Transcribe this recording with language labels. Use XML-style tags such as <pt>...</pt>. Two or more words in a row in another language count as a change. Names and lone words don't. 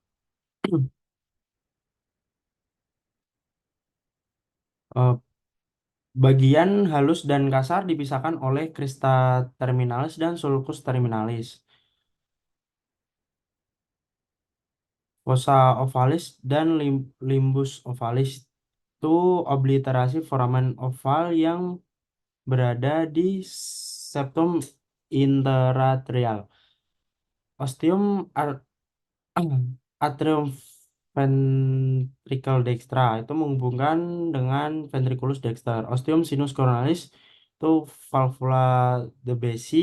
<id>Eh, Bagian halus dan kasar dipisahkan oleh</id> <la>crista terminalis</la> <id>dan</id> <la>sulcus terminalis. Fossa ovalis</la> <id>dan</id> <la>limbus ovalis</la> <id>itu obliterasi</id> <la>foramen oval</la> <id>yang berada di</id> <la>septum interatrial. Ostium atrium ventricle dextra</la> <id>itu menghubungkan dengan</id> <la>ventriculus dexter. Ostium sinus coronalis</la> <id>itu</id> <la>valvula de Bessy.</la>